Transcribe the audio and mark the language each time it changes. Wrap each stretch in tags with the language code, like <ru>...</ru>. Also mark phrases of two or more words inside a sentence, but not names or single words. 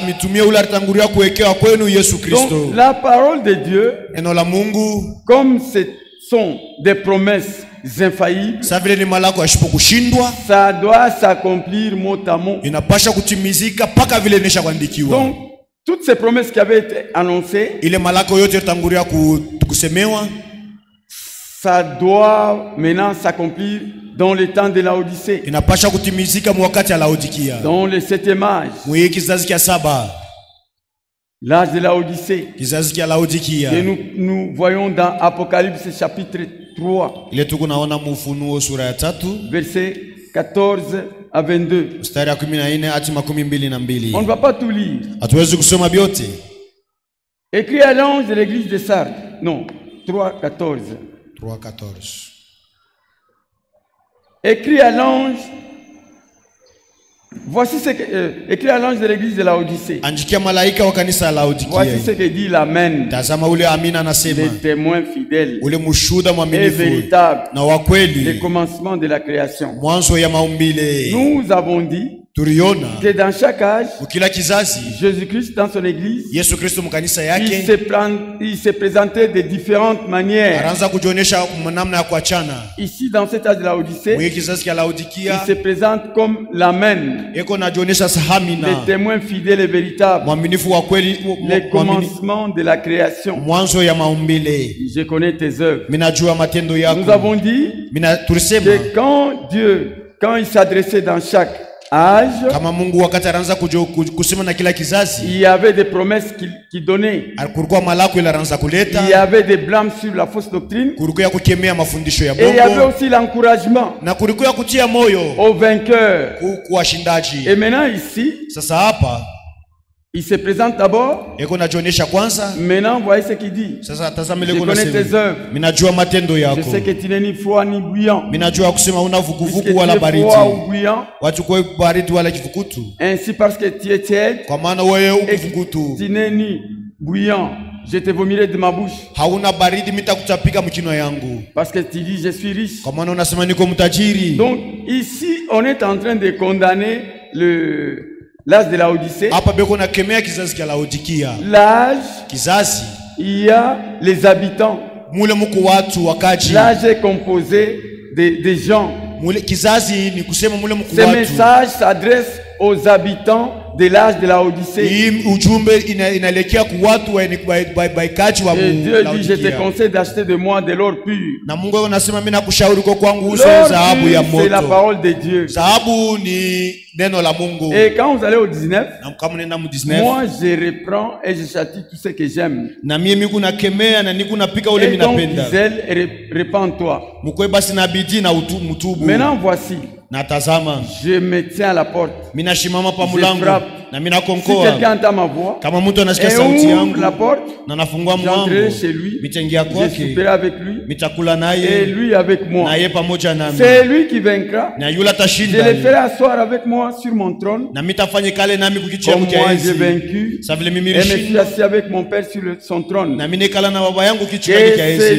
<fr>Donc la parole de Dieu, comme c'est sont des promesses infaillibles, ça doit s'accomplir mot à mot. Donc, toutes ces promesses qui avaient été annoncées, ça doit maintenant s'accomplir dans le temps de Laodicée.</fr> <sw>Inapasha kutimizika mwakati ya Laodikia.</sw> <fr>Dans le 7e âge.</fr> <sw>Mwe kizazi kia 7.</sw> <fr>L'âge de Laodicée.</fr> <sw>Kizazi kia Laodikia.</sw> <fr>Que nous voyons dans Apocalypse chapitre 3.</fr> <sw>Ile tukunaona Ufunuo sura ya 3.</sw> <fr>Verset 14 à 22.</fr> <sw>Mstari ya 14 hadi 22.</sw> <fr>On ne va pas tout lire.</fr> <sw>Hatuwezi kusoma vyote.</sw> <fr>Écrit à l'ange de l'église de Sardes. Non, 3:14. 3:14. Écrit à l'ange. Voici ce que écrit à l'ange de l'église de Laodicée.</fr> <sw>Andikia malaika wa kanisa la Laodikia.</sw> <fr>Voici ce que dit l'Amen.</fr> <sw>Tazama ule amina anasema.</sw> <fr>Les témoins fidèles.</fr> <sw>Ule mushuda mwaminifu.</sw> <fr>Et véritable.</fr> <sw>Na wa kweli.</sw> <fr>Le commencement de la création.</fr> <sw>Mwanzo ya maumbile.</sw> <fr>Nous avons dit</fr> <sw>Turiona</sw> <fr>que dans chaque âge,</fr> <sw>ukila kizazi,</sw> <fr>Jésus-Christ dans son église,</fr> <sw>Yesu Kristo mkanisa yake,</sw> <fr>il se présentait de différentes manières.</fr> <sw>Anaanza kujionyesha namna ya kuachana.</sw> <fr>Ici dans cet âge de Laodicée,</fr> <sw>mwe kizazi kia Laodikia,</sw> <fr>il se présente comme l'Amen.</fr> <sw>Eko najionyesha sahamina.</sw> <fr>Le témoin fidèle et véritable.</fr> <sw>Mwaminifu wa kweli,</sw> <fr>le commencement de la création.</fr> <sw>Mwanzo ya maumbile.</sw> <fr>Je connais tes œuvres.</fr> <sw>Minajua matendo yako.</sw> <fr>Nous avons dit que quand Dieu, quand il s'adressait dans chaque âge,</fr> <sw>kama Mungu wakati anaanza kusema na kila kizazi,</sw> <fr>il y avait des promesses qu'il donnait.</fr> <sw>Kulikuwa malako ile anaanza kuleta.</sw> <fr>Il y avait des blâmes sur la fausse doctrine.</fr> <sw>Kulikuwa kukemea mafundisho ya bongo.</sw> <fr>Et il y avait aussi l'encouragement.</fr> <sw>Na kulikuwa kutia moyo</sw> <fr>aux vainqueurs.</fr> <sw>Kwa washindaji.</sw> <fr>Et maintenant ici,</fr> <sw>sasa hapa</sw> <fr>il se présente d'abord.</fr> <sw>Eko najionyesha kwanza.</sw> <fr>Maintenant, voyez ce qu'il dit.</fr> <sw>Sasa tazama ile</sw> <fr>je connais tes œuvres.</fr> <sw>Minajua matendo yako.</sw> <fr>Je sais que tu n'es ni froid ni bouillant.</fr> <sw>Minajua kusema una vuguvugu wala baridi. Watu kwa baridi wala kivukutu.</sw> <fr>Ainsi parce que tu es tiède.</fr> <sw>Kwa maana wewe ukivukutu.</sw> <fr>Tu n'es ni bouillant. Je te vomirai de ma bouche.</fr> <sw>Hauna baridi mitakutapika mkino yangu.</sw> <fr>Parce que tu dis je suis riche.</fr> <sw>Kwa maana unasema niko mtajiri.</sw> <fr>Donc ici on est en train de condamner l'âge de Laodicée.</fr> <sw>Hapa beko na kemea kizazi kia Laodikia.</sw> <fr>L'âge,</fr> <sw>kizazi,</sw> <fr>il y a les habitants.</fr> <sw>Mule muko watu wakaji.</sw> <fr>L'âge est composé des gens.</fr> <sw>Mule kizazi ni kusema mule muko watu.</sw> <fr>Ce message s'adresse aux habitants de l'âge de Laodicée.</fr> <sw>Hii ujumbe inaelekea kwa watu baikaji wa Mungu.</sw> <fr>Dieu dit je te conseille d'acheter de moi de l'or pur.</fr> <sw>Na Mungu anasema mimi nakushauri kwa kwangu uze dhahabu ya moto.</sw> <fr>C'est la parole de Dieu.</fr> <sw>Dhahabu ni neno la Mungu.</sw> <fr>Et quand vous allez au 19, moi je reprends et je châtie tout ce que j'aime.</fr> <sw>Na mimi kuna kemea na niko napika ule mimi napenda.</sw> <fr>Et repens-toi.</fr> <sw>Mkwe basi na bidii na mutubu.</sw> <fr>Maintenant voici.</fr> <sw>Natazama.</sw> <fr>Je me tiens à la porte.</fr> <sw>Mina shimama pa mulango. Na mina konkoa.</sw> <fr>Si quelqu'un entend ma voix.</fr> <sw>Kama mtu anasikia sauti yangu.</sw> <fr>La porte.</fr> <sw>Na nafungua mlango.</sw> <fr>Chez lui.</fr> <sw>Mitaingia kwake.</sw> <fr>Je souperai avec lui.</fr> <sw>Mitakula naye.</sw> <fr>Et lui avec moi.</fr> <sw>Na yeye pamoja nami.</sw> <fr>C'est lui qui vaincra.</fr> <sw>Na yule atashinda.</sw> <fr>Je le ferai asseoir avec moi sur mon trône.</fr> <sw>Na mitafanya kale nami kukichi yangu kia enzi.</sw> <fr>Moi j'ai vaincu.</fr> <sw>Sa vile mimi</sw> <fr>et me suis assis avec mon père sur son trône.</fr> <sw>Na mimi nekala na baba yangu kichi yake kia enzi.</sw>